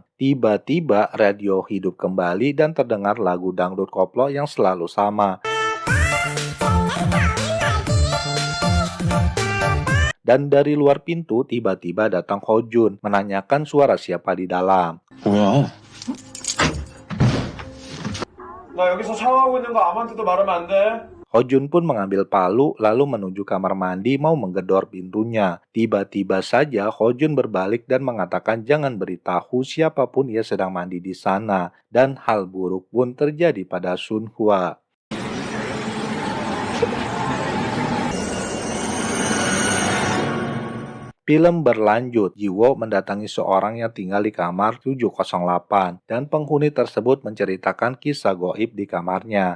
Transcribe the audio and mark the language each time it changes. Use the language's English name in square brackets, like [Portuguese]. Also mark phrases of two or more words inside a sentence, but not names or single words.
[Indonesian] Tiba-tiba radio hidup kembali dan terdengar lagu dangdut koplo yang selalu sama. Dan dari luar pintu tiba-tiba datang Ho Jun menanyakan suara siapa di dalam. [Korean] 뭐야? 나 여기서 샤워하고 있는 거 아무한테도 말하면 안 돼. [Indonesian] Ho Jun pun mengambil palu lalu menuju kamar mandi mau menggedor pintunya. Tiba-tiba saja Ho Jun berbalik dan mengatakan jangan beritahu siapapun ia sedang mandi di sana. Dan hal buruk pun terjadi pada Sun Hua. Film berlanjut, Jiwo mendatangi seorang yang tinggal di kamar 708 dan penghuni tersebut menceritakan kisah goib di kamarnya.